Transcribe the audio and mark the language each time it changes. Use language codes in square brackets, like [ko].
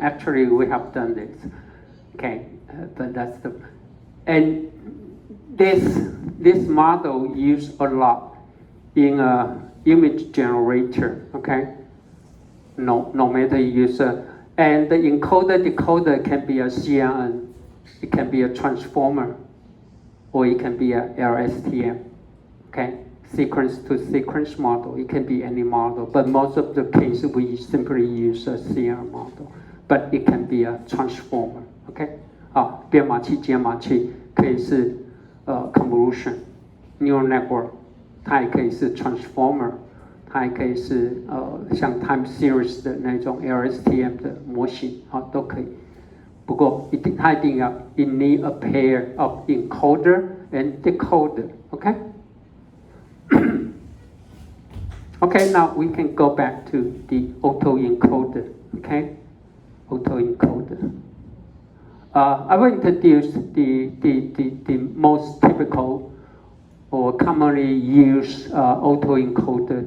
[en] Actually, we have done this, okay, but that's the, and this model used a lot in a image generator, okay, no matter user, and the encoder decoder can be a CNN, it can be a transformer, or it can be a LSTM. Okay, sequence to sequence model. It can be any model, but most of the cases we simply use a CNN model. But it can be a transformer. [zh] Okay, 编码器、解码器可以是convolution neural network， 它也可以是 transformer， 它也可以是像 time series 的那种 LSTM 的模型，都可以。不过它一定要 [en] you need a pair of encoder and decoder. Okay. Okay, now we can go back to the autoencoder. Okay, autoencoder. I will introduce the most typical or commonly used autoencoder.